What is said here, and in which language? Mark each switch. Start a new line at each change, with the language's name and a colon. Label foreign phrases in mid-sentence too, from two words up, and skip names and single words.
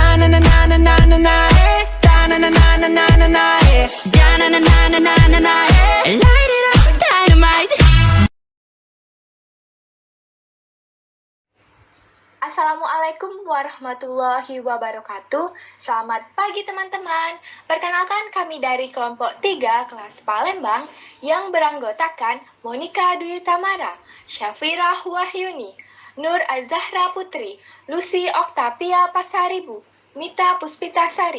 English: na na na na na na eh. Da na na na na na na na eh. Da na na na na na na na eh. Light it up, dynamite.
Arabic: السلام عليكم ورحمة الله وبركاته.
Indonesian: Selamat pagi teman-teman. Perkenalkan kami dari kelompok 3 kelas Palembang yang beranggotakan Monica Dwi Tamara, Syafirah Wahyuni, Nur Azahra Putri, Lucy Oktavia Pasaribu, Mita Puspitasari.